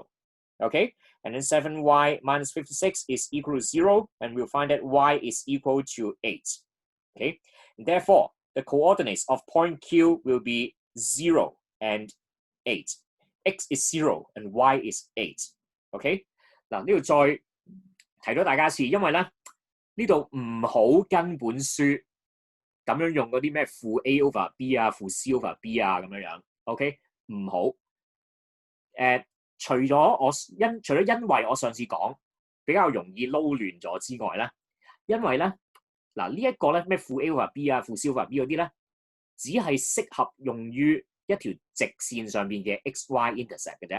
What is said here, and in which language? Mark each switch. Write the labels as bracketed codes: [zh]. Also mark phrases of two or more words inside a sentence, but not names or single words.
[en] Okay, and then 7y minus 56 is equal to 0, and we'll find that y is equal to 8. Okay, and therefore, the coordinates of point Q will be 0 and 8. X is 0 and y is 8. [yue] Okay, 嗱呢度再提到大家一次，因為咧呢度唔好跟本書， 咁樣用嗰啲咩負 [en] A over B [yue] 啊、負 [en] C over B [yue] 啊咁樣樣 ，OK 唔好。除咗因為我上次講比較容易撈亂咗之外咧，因為咧嗱呢一個咧咩負 [en] A over B [yue] 啊、負 [en] C over B [yue] 嗰啲咧，只係適合用於一條直線上邊嘅 [en] x-y intercept [yue] 嘅啫。